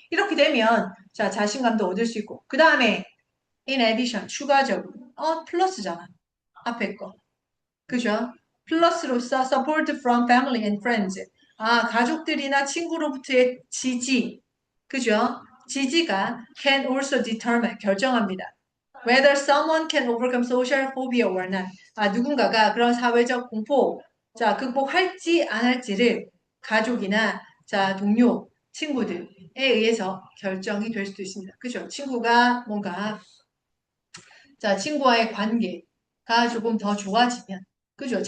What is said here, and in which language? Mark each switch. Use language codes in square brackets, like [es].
[ko] 이렇게 되면 자, 자신감도 얻을 수 있고. 그 다음에 [en] in addition [ko] 추가적으로 플러스잖아. 앞에 거. 그죠? 플러스로서 [en] support from family and friends. [ko] 가족들이나 친구로부터의 지지. 그죠? 지지가 [en] can also determine [ko] 결정합니다. [en] Whether someone can overcome social phobia or not. [ko] 누군가가 그런 사회적 공포, 자, 극복할지 안 할지를 가족이나, 자, 동료, 친구들에 의해서 결정이 될 수도 있습니다. 그죠? 친구가 뭔가, 자, 친구와의 관계가 조금 더 좋아지면, 그죠?